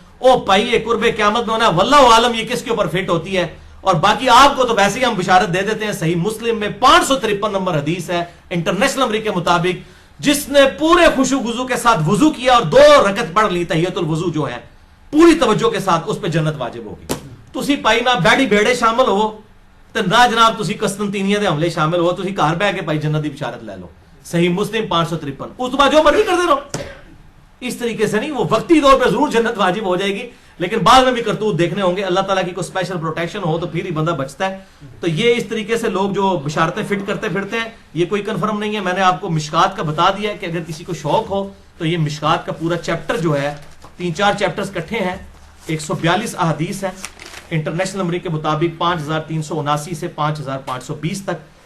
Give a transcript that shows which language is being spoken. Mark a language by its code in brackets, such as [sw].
[ur] او پائیے قرب قیامت میں ہونا واللہ عالم یہ کس کے اوپر فٹ ہوتی ہے. اور باقی آپ کو تو ویسے ہی ہم بشارت دے دیتے ہیں. صحیح مسلم میں 553 نمبر حدیث ہے انٹرنیشنل نمبر کے مطابق, جس نے پورے خوشو گزو کے ساتھ وضو کیا اور 2 رکعت پڑھ لی تحیت الوضو جو ہے پوری توجہ کے ساتھ, اس پہ جنت واجب ہوگی. [pa] تسی پائی نہ بیڑی بیڑے شامل ہو تے نہ جناب تسی قسطنطینیہ دے حملے شامل ہو, تسی گھر بیٹھ کے پائی جنت دی بشارت لے لو. [ur] صحیح مسلم 553. [pa] اس تو بعد جو مرضی کرتے رہو. [ur] اس طریقے سے نہیں, وہ وقتی طور پہ ضرور جنت واجب ہو جائے گی, لیکن بعد میں بھی کرتوت دیکھنے ہوں گے. اللہ تعالیٰ کی کوئی اسپیشل پروٹیکشن ہو تو پھر ہی بندہ بچتا ہے. تو یہ اس طریقے سے لوگ جو بشارتیں فٹ کرتے پھرتے ہیں, یہ کوئی کنفرم نہیں ہے. میں نے آپ کو مشکات کا بتا دیا ہے کہ اگر کسی کو شوق ہو تو یہ مشکات کا پورا چیپٹر جو ہے 3-4 چیپٹرز کٹھے ہیں, 142 احادیث ہیں انٹرنیشنل نمبر کے مطابق 5379 سے 5520 تک.